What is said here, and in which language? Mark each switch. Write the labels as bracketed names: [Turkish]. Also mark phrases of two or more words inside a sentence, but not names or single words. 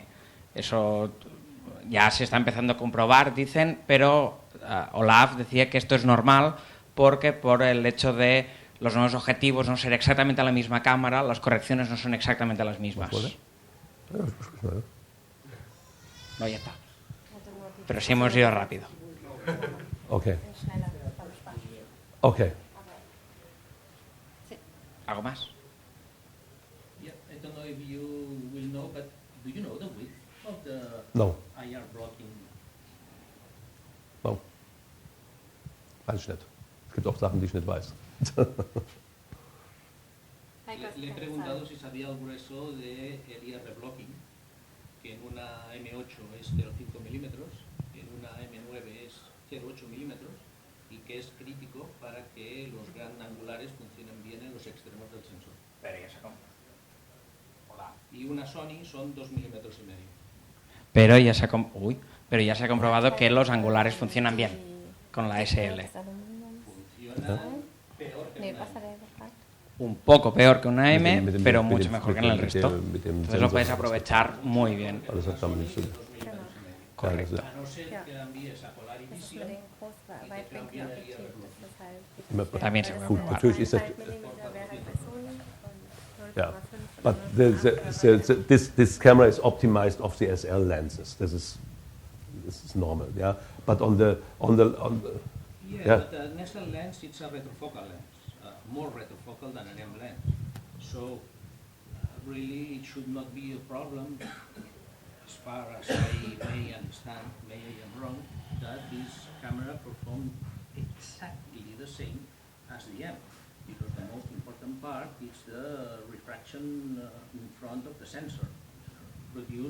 [Spanish] Eso ya se está empezando a comprobar, dicen, pero Olaf decía que esto es normal porque por el hecho de los nuevos objetivos no ser exactamente la misma cámara, las correcciones no son exactamente las mismas. No, ya está. Pero sí hemos ido rápido. [English] Okay. [German] Schneller, beim Sparen. [English] Okay. [Spanish] ¿Algo más? [English] Yeah, I don't know if you will know, but do you know the width of the No. IR blocking? No. [German] Weiß ich nicht. Es gibt auch Sachen, die ich nicht weiß. [Spanish] Le he preguntado si sabía el grueso del [English] IR blocking, [Spanish] que en una M8 es 0,5 milímetros, en una M9 es 0,8 milímetros, y que es crítico para que los gran angulares funcionen bien en los extremos del sensor. Pero ya se compra. Hola. Y una Sony son 2,5 milímetros. Pero ya se ha comprobado que los angulares funcionan bien con la SL. Funcionan peor que [German] Nee, [Spanish] una [German] was hat er gefragt? [Spanish] Un poco peor que una M, [German] Mit dem- [Spanish] pero [German] mit [Spanish] mucho [German] dem- [Spanish] mejor [German] mit [Spanish] que en el [German] dem- [Spanish] resto. [German] mit dem [Spanish] Entonces lo [German] Sensor. [Spanish] podéis aprovechar muy bien. [German] Alles hat damit zu tun. [Spanish] Correcto. A no ser [German] Ja. [Spanish] que envíes a Polar [German] Das ist mit [Spanish] Vision, [German] dem Großweitwinkelobjektiv, das ist halt... Immer- [Spanish] También se [German] Das [Spanish] puede [German] ist [Spanish] probar. [German] Natürlich ist das- 1,5 Millimeter wäre bei Sony und 0,5 [English] Yeah, [German] oder [English] but this camera is optimized of the SL lenses. This is normal, yeah. But on the yeah, Yeah. but an SL lens, it's a retrofocal lens, more retrofocal than an M lens. So really it should not be a problem, as far as I may understand, maybe I'm wrong, that this camera performed exactly the same as the M, because the most important part is the refraction in front of the sensor, produced